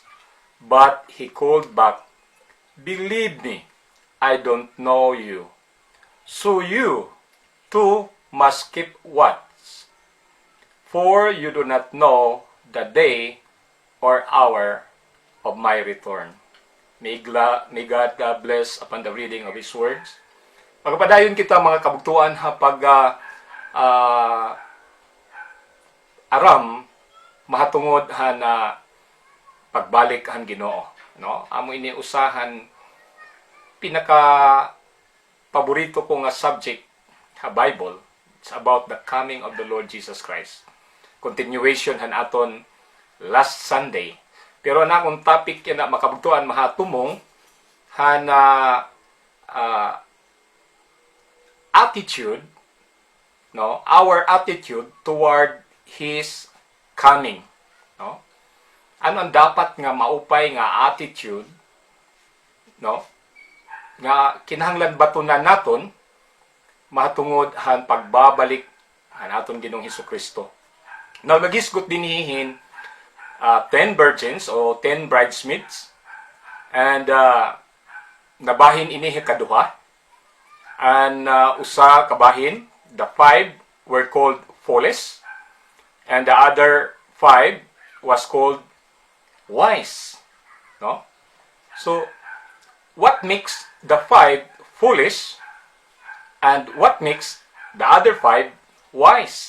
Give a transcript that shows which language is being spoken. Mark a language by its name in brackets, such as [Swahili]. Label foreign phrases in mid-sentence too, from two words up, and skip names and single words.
[English] But he called back, "Believe me, I don't know you. So you too must keep watch, for you do not know the day or hour of my return." May God bless upon the reading of His words. [Waray] Pagpadayon kita mga kabugtuan ha pag aram mahatungod ha na pagbalik han Ginoo, no? Amo ini usahan pinaka paborito ko nga subject sa Bible. [English] It's about the coming of the Lord Jesus Christ. [Waray] Continuation han aton [English] last Sunday. [Waray] Pero na akong topic yan na makabugtuan mahatumong han attitude, no? [English] Our attitude toward His coming, no? [Waray] Ano ang dapat nga maupay nga attitude, no? Nga kinahanglan batunan naton mahatungod han pagbabalik han aton Ginoong Hesukristo. Now nagisgot dinhihin [English] 10 virgins [Waray] o [English] 10 bridesmaids, [Waray] and nabahin ini kaduha, and usa kabahin, [English] the 5 were called foolish, and the other 5 was called wise, no? So what makes the 5 foolish and what makes the other 5 wise?